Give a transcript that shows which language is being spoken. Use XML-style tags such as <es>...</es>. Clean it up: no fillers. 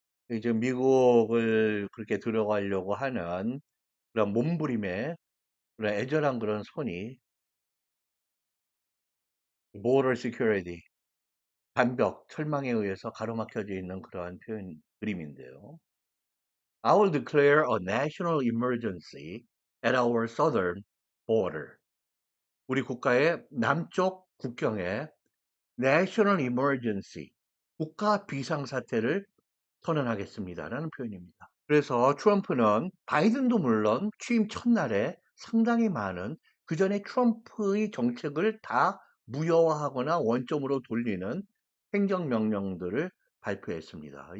<ko>이제 미국을 그렇게 들어가려고 하는 그런 몸부림에 그런 애절한 그런 손이 Border Security, 반벽, 철망에 의해서 가로막혀져 있는 그러한 표현 그림인데요.</ko> <en>I will declare a national emergency at our southern border.</en> <ko>우리 국가의 남쪽 국경에 national emergency, 국가 비상사태를 선언하겠습니다라는 표현입니다. 그래서 트럼프는 바이든도 물론 취임 첫날에 상당히 많은 그전에 트럼프의 정책을 다 무효화하거나 원점으로 돌리는 행정명령들을 발표했습니다.</ko>